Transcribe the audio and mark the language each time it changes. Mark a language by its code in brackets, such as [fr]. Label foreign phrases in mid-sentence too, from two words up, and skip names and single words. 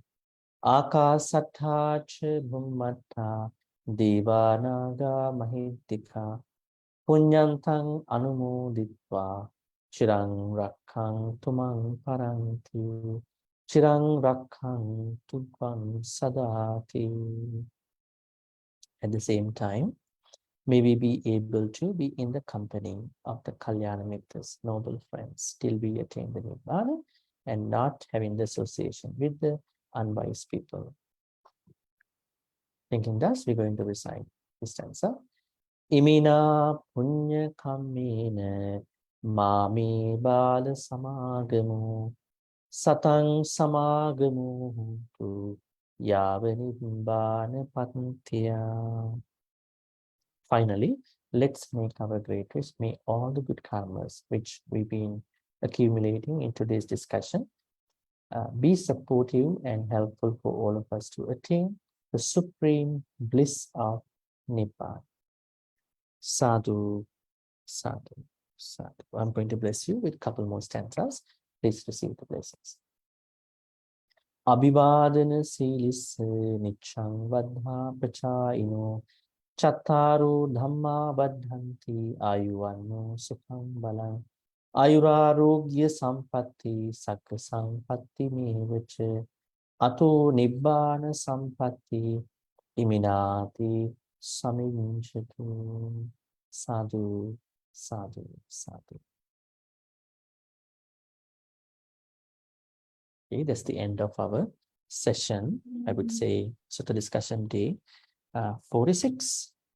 [pi] Akasattha cha bhummatta devanaga mahiddhika punyantang anumoditva chirang rakkhantu mang paranti chirang rakkhantu tvam sadati. [en] At the same time, may we be able to be in the company of the [pi] Kalyana Mitras, [en] noble friends, till we attain the Nibbana and not having the association with the unwise people. Thinking thus, we're going to recite this stanza. [pi] Imina punya kammena mami bala samagamu satang samagamu tu yavanibbana pattiya. [en] Finally, let's make our great wish. May all the good karmas which we've been accumulating in today's discussion be supportive and helpful for all of us to attain the supreme bliss of Nibbana. [pi] Sadhu, sadhu, sadhu. [en] I'm going to bless you with a couple more stanzas. Please receive the blessings. [pi] Abhivadana silis nichang vadha prachayino chattaru dhamma vadhanti ayuvanno sukham balam ayurarogya sampatti sakka sampatti mevacha ato nibbana sampatti iminati samivinchatu. Sadhu, sadhu, sadhu. [en] Okay, that's the end of our session. I would say Sutta discussion day 46.